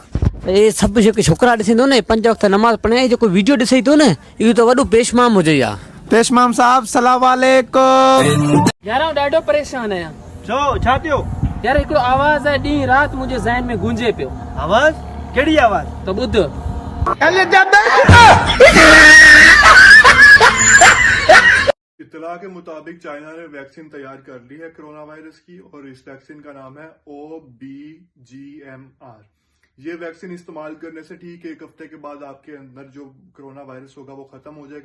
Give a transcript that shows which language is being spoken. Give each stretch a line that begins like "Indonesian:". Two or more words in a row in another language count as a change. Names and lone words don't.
Sindhi: ए सब जेके छोकरा ॾिसंदो न 5 वक्त नमाज पढ़े, जेको वीडियो ॾिसे थो न, इहो त वॾो पेशमाम हुजे या। पेशमाम साहब सलाम वालेकुम। यार आउं ॾाढो परेशान आहियां। छो छा थियो? यार हिकिड़ो आवाज़ आहे ॾींहुं राति मुंहिंजे ज़हन में गूंजे पियो। आवाज़? कहिड़ी आवाज़? त ॿुध।
Hindi: इत्तला के मुताबिक चाइना ने वैक्सीन तैयार कर ली है कोरोना वायरस की, और इस वैक्सीन का नाम है OBGMR। ये वैक्सीन इस्तेमाल करने से ठीक 1 हफ्ते के बाद आपके अंदर जो कोरोना वायरस होगा वो खत्म हो जाएगा।